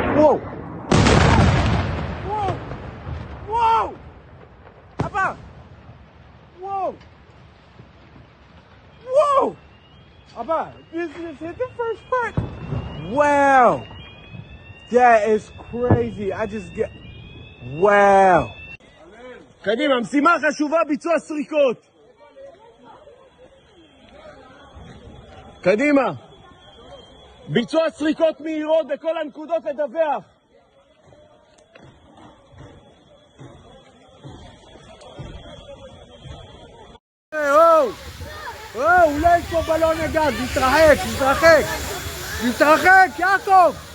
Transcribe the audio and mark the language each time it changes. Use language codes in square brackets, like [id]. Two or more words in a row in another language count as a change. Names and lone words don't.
[he] וואו! וואו! וואו! אבא! וואו! וואו! אבא, [en] this is the first part. Wow! That is crazy. I just get... [he] וואו! קדימה, משימה חשובה, ביצוע סריקות. קדימה. ביצוע סריקות מהירות בכל הנקודות לדווח. אולי יש פה בלון הגז, תתרחק, יעקב!